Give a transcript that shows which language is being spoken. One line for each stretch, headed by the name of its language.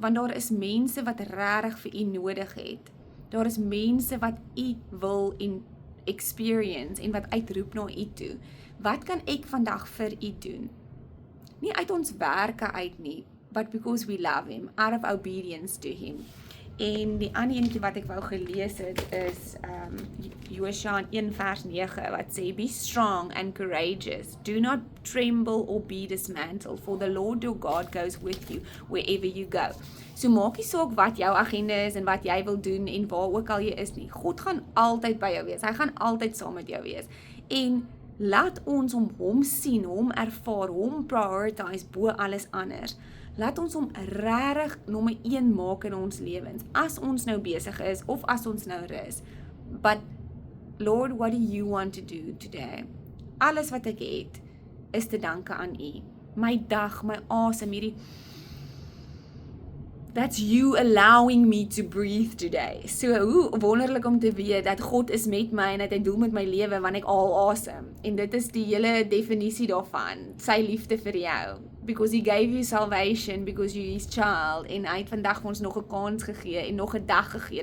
Afrikaans: Want daar is mense wat regtig vir U nodig het. Daar is mense wat U wil experience en wat uitroep na U toe. Wat kan ek vandag vir U doen? Nie uit ons werke uit nie,
English: but because we love Him, out of obedience to Him.
Afrikaans: En die ander enetjie wat ek wou gelees het is Josua 1 vers 9 wat sê,
English: be strong and courageous, do not tremble or be dismantled, for the Lord your God goes with you wherever you go.
Afrikaans: So maak nie saak wat jou agenda is en wat jy wil doen en waar ook al jy is nie. God gaan altyd by jou wees. Hy gaan altyd saam met jou wees. En laat ons hom sien, hom ervaar, hom prioritize bo alles anders. Laat ons hom regtig nommer 1 maak in ons lewens. As ons nou besig is of as ons nou rus.
English: But Lord, what do you want to do today?
Afrikaans: Alles wat ek het is te danke aan U. My dag, my asem, hierdie
English: that's you allowing me to breathe today.
Afrikaans: So hoe wonderlik om te weet dat God is met my en dat hy doel met my lewe wanneer ek al asem. En dit is die hele definisie daarvan, sy liefde vir jou.
English: Because He gave you salvation, because you His child.
Afrikaans: En hy het vandag vir ons nog 'n kans gegee en nog 'n dag gegee.